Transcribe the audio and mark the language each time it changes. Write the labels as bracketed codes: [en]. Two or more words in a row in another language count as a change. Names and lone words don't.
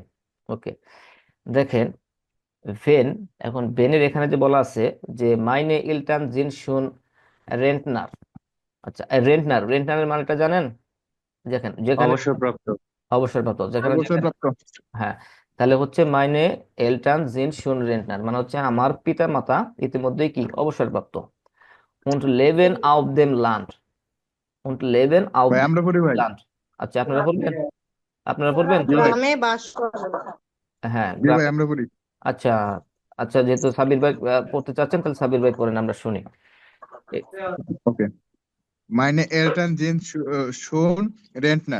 [bn] ওকে, দেখেন ভেন, এখন ভেনের এখানে যে বলা আছে যে [de] Meine Eltern sind schon Rentner. [bn] আচ্ছা, রেন্টনারের মানেটা জানেন? দেখেন যেখানে অবসরপ্রাপ্ত। অবসরপ্রাপ্ত, যেখানে যেখানে অবসরপ্রাপ্ত। হ্যাঁ, তাহলে হচ্ছে [de] Meine Eltern sind schon Rentner [bn] মানে হচ্ছে আমার পিতা মাতা ইতিমধ্যেই কি অবসরপ্রাপ্ত। [de] und leben auf dem Land, und leben auf [bn] ভাই [de] dem [bn] আমরা পড়ি ভাই। Land। আচ্ছা, আপনারা পড়বেন? আপনারা পড়বেন জি ভাই। তাহলে? গ্রামে বাস করে। হ্যাঁ, জি ভাই গ্রামে। আমরা পড়ি। আচ্ছা, আচ্ছা, যেহেতু সাবির ভাই পড়তে চাচ্ছেন তাহলে সাবির ভাই পড়েন, আমরা শুনি। এ- [de] ওকে। Meine Eltern sind schon Rentner.